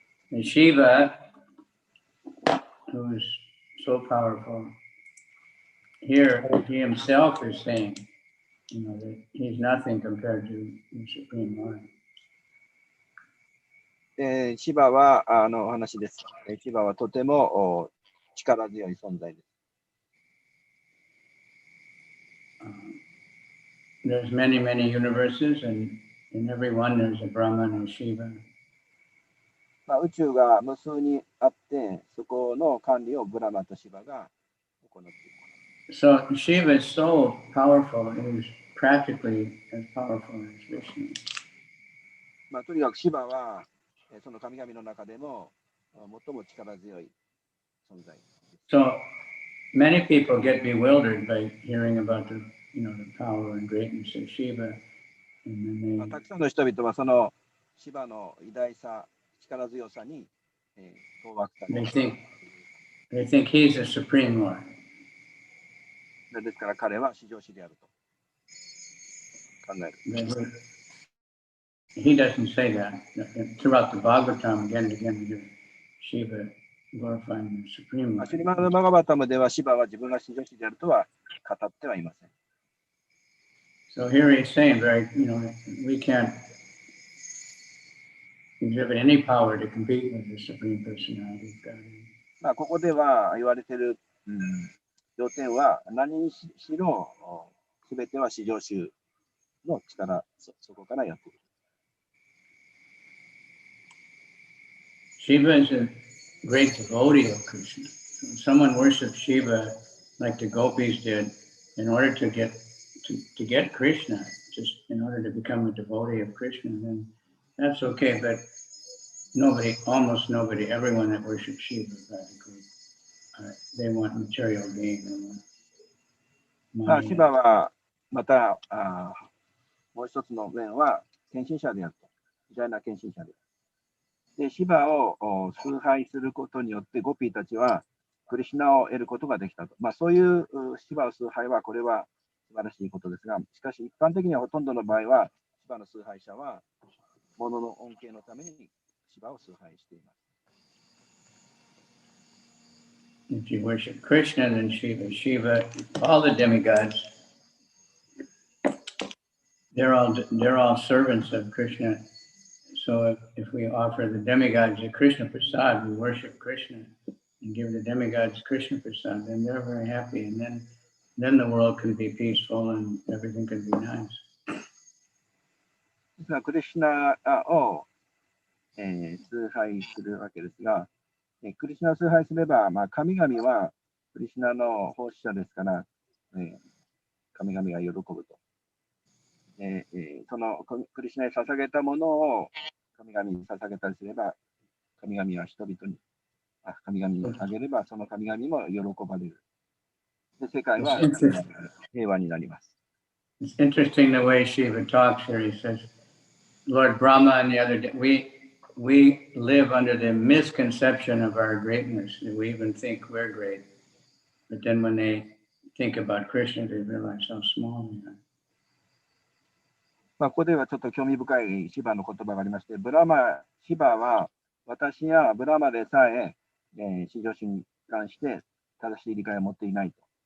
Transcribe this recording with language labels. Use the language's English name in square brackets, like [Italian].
[English] And Shiva, who's so powerful, here he himself is saying, that he's nothing compared to the Supreme Lord. [Japanese] シバはお話です。シバはとても力強い存在です。 [English] There's many, many universes, and in every one there's a Brahman and Shiva. [Japanese] 宇宙が無数にあって、そこの管理をブラマとシバが行っている。 [English] So Shiva is so powerful, he's practically as powerful as Vishnu. [Japanese] とにかくシバはその神々の中でも最も力強い存在。 [English] So many people get bewildered by hearing about the power and greatness of Shiva. And then [Japanese] たくさんの人々はそのシバの偉大さ、力強さに当惑される。 [English] they think he's the Supreme Lord. [Japanese] ですから彼は至上主であると考える。 [English] He doesn't say that. Throughout the Bhagavatam, again and again, we hear Shiva glorifying the Supreme Lord. [Japanese] シリマダ・バガバタムではシバは自分が至上主であるとは語ってはいません。 [English] So here he's saying, we can't exhibit any power to compete with the Supreme Personality of God. [Japanese] ここでは言われている、要点は何にしろすべては至上主の力、そこからやっている。 [English] Shiva is a great devotee of Krishna. Someone worships Shiva like the gopis did in order to get Krishna, just in order to become a devotee of Krishna, then that's okay. But almost nobody, everyone that worships Shiva practically, they want material gain. They want money. [Japanese] シバはまたもう一つの面は献身者であると。偉大な献身者である。で、シバを崇拝することによってゴピーたちはクリシュナを得ることができたと。そういうシバを崇拝はこれは素晴らしいことですが、しかし一般的にはほとんどの場合はシバの崇拝者は物の恩恵のためにシバを崇拝しています。 [English] If you worship Krishna, then Shiva, all the demigods, they're all servants of Krishna. So if we offer the demigods the Krishna Prasad, we worship Krishna and give the demigods Krishna Prasad, then they're very happy, and then the world can be peaceful and everything can be nice. [Japanese] ですがクリシュナを崇拝するわけですが、クリシュナを崇拝すれば、神々はクリシュナの奉仕者ですから、神々が喜ぶと。そのクリシュナに捧げたものを神々に捧げたりすれば、神々は人々に、神々にあげれば、その神々も喜ばれる。で、世界は平和になります。 [English] It's interesting the way Shiva talks here. He says, Lord Brahma and the other, we live under the misconception of our greatness. We even think we're great. But then when they think about Krishna, they realize how small we are. [Japanese] ここではちょっと興味深いシバの言葉がありまして、シバは私やブラマでさえ、至上主に関して正しい理解を持っていないと。